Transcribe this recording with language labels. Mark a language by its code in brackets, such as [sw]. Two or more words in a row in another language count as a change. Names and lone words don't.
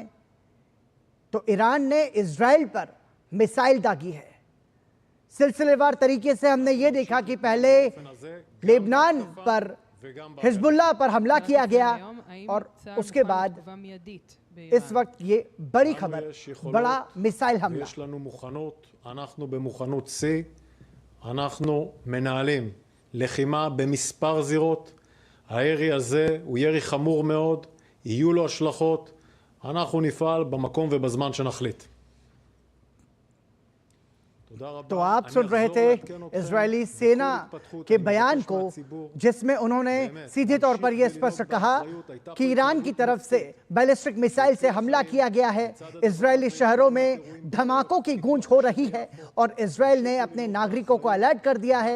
[hi] तो ईरान ने इजराइल पर मिसाइल दागी है। सिलसिलेवार तरीके से हमने ये देखा कि पहले लेबनान पर हिजबुल्लाह पर हमला किया गया और उसके बाद इस वक्त ये बड़ी खबर, बड़ा मिसाइल हमला। [he] אנחנו מנהלים לחימה במספר זירות. הירי הזה הוא ירי חמור מאוד, יהיו לו השלכות. אנחנו נפעל במקום ובזמן שנחליט. [hi] तो आप सुन रहे थे इजरायली सेना के बयान को जिसमें उन्होंने सीधे तौर पर यह स्पष्ट कहा कि ईरान की तरफ से [en] ballistic missile [hi] से हमला किया गया है। इजरायली शहरों में धमाकों की गूंज हो रही है और इजराइल ने अपने नागरिकों को अलर्ट कर दिया है।